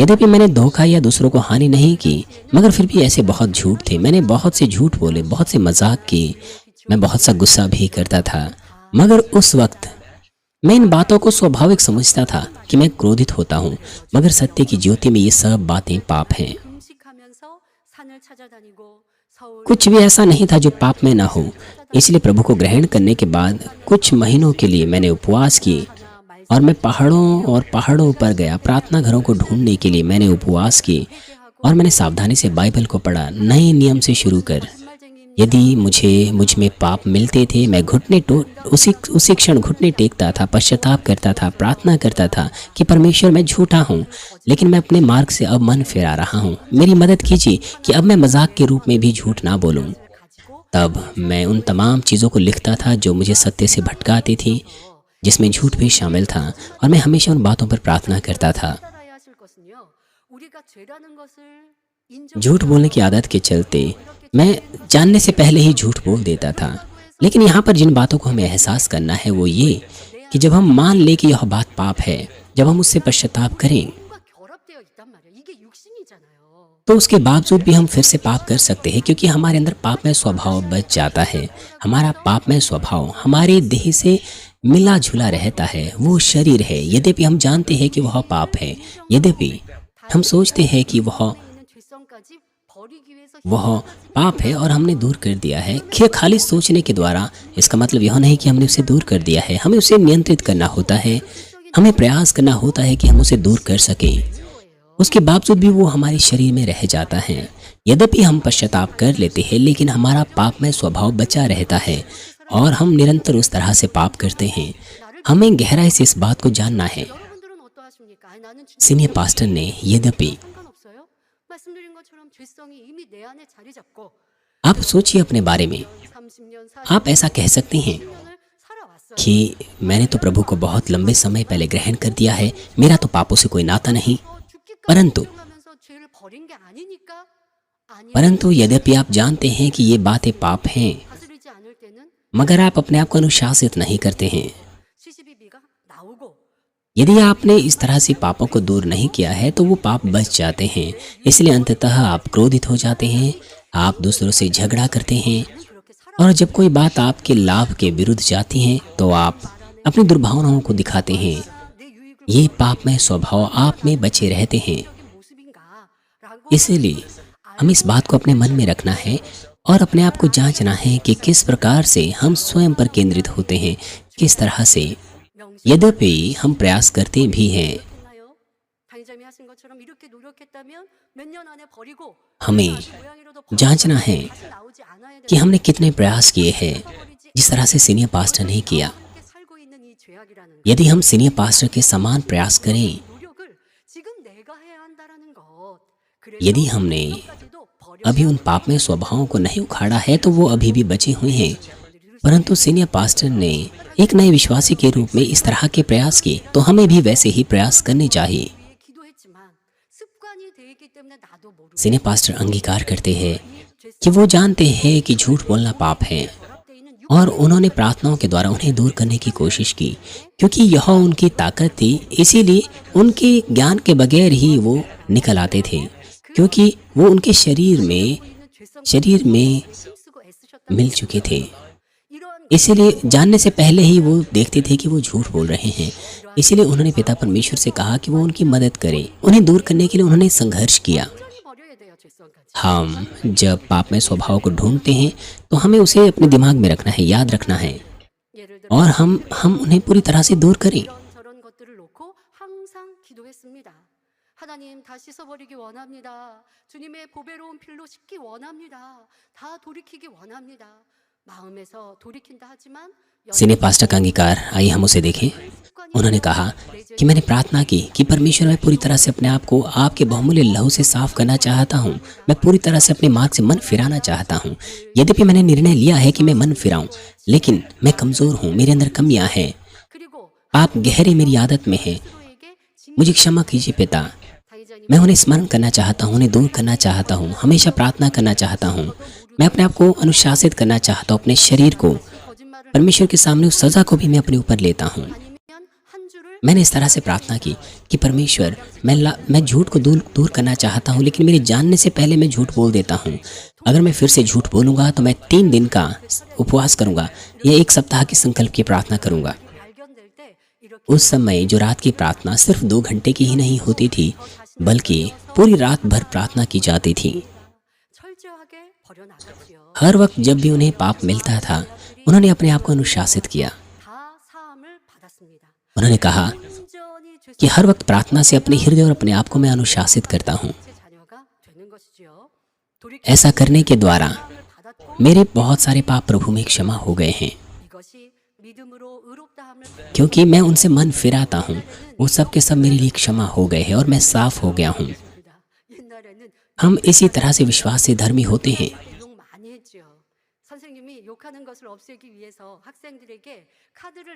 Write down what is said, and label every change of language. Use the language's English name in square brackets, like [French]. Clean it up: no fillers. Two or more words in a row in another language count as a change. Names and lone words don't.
[Hindi] यद्यपि मैंने धोखा या दूसरों को हानि नहीं की, मगर फिर भी ऐसे बहुत झूठ थे। मैंने बहुत से झूठ बोले, बहुत से मजाक किए, मैं बहुत सा गुस्सा भी करता था। मगर उस वक्त मैं इन बातों को स्वाभाविक समझता था कि मैं क्रोधित होता हूँ, मगर सत्य की ज्योति में ये सब बातें पाप हैं। [Korean] 금식하면서 산을 찾아다니고 서울 [Hindi] कुछ भी ऐसा नहीं था जो पाप में ना हो। इसलिए प्रभु को ग्रहण करने के बाद कुछ महीनों के लिए मैंने उपवास किए और मैं पहाड़ों पर गया। प्रार्थना घरों को ढूंढने के लिए मैंने उपवास किए और मैंने सावधानी से बाइबल को पढ़ा, नए नियम से शुरू कर। यदि मुझ में पाप मिलते थे, मैं उसी क्षण घुटने टेकता था, पश्चाताप करता था, प्रार्थना करता था कि परमेश्वर मैं झूठा हूँ, लेकिन मैं अपने मार्ग से अब मन फिरा रहा हूँ। मेरी मदद कीजिए कि अब मैं मजाक के रूप में भी झूठ ना बोलूँ। तब मैं उन तमाम चीज़ों को लिखता था जो मुझे सत्य से भटकाती थी, जिसमें झूठ भी शामिल था, और मैं हमेशा उन बातों पर प्रार्थना करता था। [Korean] 따라야 하실 것은요. 우리가 죄라는 것을 인정 [Hindi] झूठ बोलने की आदत के चलते मैं जानने से पहले ही झूठ बोल देता था। लेकिन यहाँ पर जिन बातों को हमें एहसास करना है वो ये कि जब हम मान लें कि यह बात पाप है, जब हम उससे पश्चाताप करें, [Korean] 과 결합되어 있단 말이에요. 이게 육신이잖아요. [Hindi] तो उसके बावजूद भी हम फिर से पाप कर सकते हैं, क्योंकि हमारे अंदर पापमय स्वभाव बच जाता है। हमारा पापमय स्वभाव हमारे देह से मिला जुला रहता है, वो शरीर है। यद्यपि हम जानते हैं कि वह पाप है, यद्यपि हम सोचते हैं कि [Korean] 있는 죄성까지 버리기 위해서 [Hindi] वह पाप है और हमने दूर कर दिया है। खाली सोचने के द्वारा इसका मतलब यह नहीं कि हमने उसे दूर कर दिया है। हमें उसे नियंत्रित करना होता है, हमें प्रयास करना होता है कि हम उसे दूर कर सकें। उसके बावजूद भी वो हमारे शरीर में रह जाता है। यद्यपि हम पश्चाताप कर लेते हैं, लेकिन हमारा पापमय स्वभाव बचा रहता है और हम निरंतर उस तरह से पाप करते हैं। हमें गहराई से इस बात को जानना है। [Korean] 여러분들은 어떠하십니까? 아니, 나는 [English] senior pastor [Hindi] ने यद्यपि [Korean] 상관없어요. 말씀드린 것처럼 죄성이 이미 내 안에 자리 잡고 [Hindi] आप सोचिए अपने बारे में, [Korean] 30년, [Hindi] आप ऐसा कह सकते हैं [Korean] 40년을 살아왔어요. [Hindi] कि मैंने तो प्रभु को बहुत लंबे समय पहले ग्रहण कर दिया है, मेरा तो पापों से कोई नाता नहीं। [Korean] 죽기까지 [Hindi] परंतु [Korean] 하면서 죄를 버린 게 아니니까 아니 [Hindi] परंतु यद्यपि आप जानते हैं कि ये बातें पाप हैं, [Korean] 다스리지 않을 때는 [Hindi] मगर आप अपने आप को अनुशासित नहीं करते हैं। [Korean] 시시비비가 나오고 [Hindi] यदि आपने इस तरह से पापों को दूर नहीं किया है तो वो पाप बच जाते हैं। इसलिए अंततः आप क्रोधित हो जाते हैं, आप दूसरों से झगड़ा करते हैं, [Korean] 그렇게 살아 [Hindi] और जब कोई बात आपके लाभ के विरुद्ध जाती है तो आप अपनी दुर्भावनाओं को दिखाते हैं। [Korean] 내 유익을 [Hindi] ये पापमय स्वभाव आप में बचे रहते हैं। [Korean] 위한 모습인가라고 [Hindi] इसलिए हमें इस बात को अपने मन में रखना है और अपने आप को जांचना है कि किस प्रकार से हम स्वयं पर केंद्रित होते हैं, किस तरह से। यद्यपि हम प्रयास करते भी हैं, [Korean] 명심하나요? 당장이 하신 것처럼 이렇게 노력했다면 몇 년 안에 버리고 [Hindi] हमें [Korean] 고양이로도 [Hindi] जांचना है [Korean] 다시 나오지 않아야 [Hindi] कि हमने कितने प्रयास किए हैं, जिस तरह से [English] senior pastor [Hindi] ने किया। [Korean] 함께 살고 있는 이 죄악이라는 것, [Hindi] यदि हम [English] senior pastor [Hindi] के समान प्रयास करें, [Korean] 노력을 지금 내가 해야 한다라는 것. [Hindi] यदि हमने अभी उन पापमय स्वभावों को नहीं उखाड़ा है तो वो अभी भी बचे हुए हैं। परंतु [English] senior pastor [Hindi] ने एक नए विश्वासी के रूप में इस तरह के प्रयास किए, तो हमें भी वैसे ही प्रयास करने चाहिए। [Korean] 기도했지만 습관이 돼 있기 때문에 나도 모르고 [English] senior pastor [Hindi] अंगीकार करते हैं कि वो जानते हैं कि झूठ बोलना पाप है [Korean] 결합되어 있는 [Hindi] और उन्होंने प्रार्थनाओं के द्वारा उन्हें दूर करने की कोशिश की, क्योंकि यह उनकी ताकत थी। इसीलिए उनके ज्ञान के बगैर ही वो निकल आते थे, क्योंकि वो उनके शरीर में [Korean] 힘쓰고 애쓰셨다. [Hindi] मिल चुके थे। [Korean] 이러한 [Hindi] इसीलिए जानने से पहले ही वो देखते थे कि वो झूठ बोल रहे हैं। इसीलिए उन्होंने पिता परमेश्वर से कहा कि वो उनकी मदद करे। उन्हें दूर करने के लिए उन्होंने संघर्ष किया। [Korean] 꾸준히 버려야 돼요, 죄성까지. [Hindi] हम जब पाप में स्वभाव को ढूंढते हैं तो हमें उसे अपने दिमाग में रखना है, याद रखना है, [Korean] 예를 들어 [Hindi] और हम उन्हें पूरी तरह से दूर करें। [Korean] 이런저런 것들을 놓고 항상 기도했습니다. 하나님 다 씻어버리기 원합니다. 주님의 보배로운 필로 씻기 원합니다. 다 돌이키기 원합니다. 마음에서 돌이킨다 하지만 [Hindi] सीने पास्टर का अंगीकार, आइए हम उसे देखें। उन्होंने कहा कि मैंने प्रार्थना की कि परमेश्वर, मैं पूरी तरह से अपने आप को आपके बहुमूल्य लहू से साफ करना चाहता हूँ। मैं पूरी तरह से अपने मार्ग से मन फिराना चाहता हूँ। यद्यपि मैंने निर्णय लिया है कि मैं मन फिराऊं, लेकिन मैं कमज़ोर हूँ, मेरे अंदर कमियां हैं, [Korean] 그리고 [Hindi] पाप गहरे मेरी आदत में है। [Korean] 스스로에게 [Hindi] मुझे क्षमा कीजिए पिता। [Korean] 당의자님 [Hindi] मैं उन्हें स्मरण करना चाहता हूँ, उन्हें दूर करना चाहता हूँ, हमेशा प्रार्थना करना चाहता हूँ। मैं अपने आप को अनुशासित करना चाहता हूँ, अपने शरीर को, [Korean] 거짓말을 [Hindi] परमेश्वर के सामने उस सज़ा को भी मैं अपने ऊपर लेता हूँ। [Korean] 아니면 한 줄을 [Hindi] मैंने इस तरह से प्रार्थना की कि परमेश्वर, मैं झूठ को दूर करना चाहता हूँ, लेकिन मेरे जानने से पहले मैं झूठ बोल देता हूँ। अगर मैं फिर से झूठ बोलूँगा तो मैं 3 दिन का उपवास करूँगा या 1 सप्ताह के संकल्प की प्रार्थना करूँगा। [Korean] 발견될 때 이렇게 [Hindi] उस समय जो रात की प्रार्थना सिर्फ 2 घंटे की ही नहीं होती थी, बल्कि पूरी रात भर प्रार्थना की जाती थी। [Korean] 철저하게 버려나갔지요. [Hindi] हर वक्त जब भी उन्हें पाप मिलता था, उन्होंने अपने आप को अनुशासित किया। [Korean] 다 사함을 받았습니다. [Hindi] उन्होंने कहा [Korean] 온전히 [Hindi] कि हर वक्त प्रार्थना से अपने हृदय और अपने आप को मैं अनुशासित करता हूँ। [Korean] 제 자녀가 되는 것이지요. 돌이켜 [Hindi] ऐसा करने के द्वारा [Korean] 받았고 [Hindi] मेरे बहुत सारे पाप प्रभु में क्षमा हो गए हैं, [Korean] 이것이 믿음으로 의롭다함을 [Hindi] क्योंकि मैं उनसे मन फिराता हूँ। वो सब के सब मेरे लिए क्षमा हो गए हैं और मैं साफ हो गया हूँ। [Korean] 받습니다. 옛날에는 [Hindi] हम इसी तरह से विश्वास से धर्मी होते हैं। [Korean] 욕 많이 했죠. 선생님이 욕하는 것을 없애기 위해서 학생들에게 카드를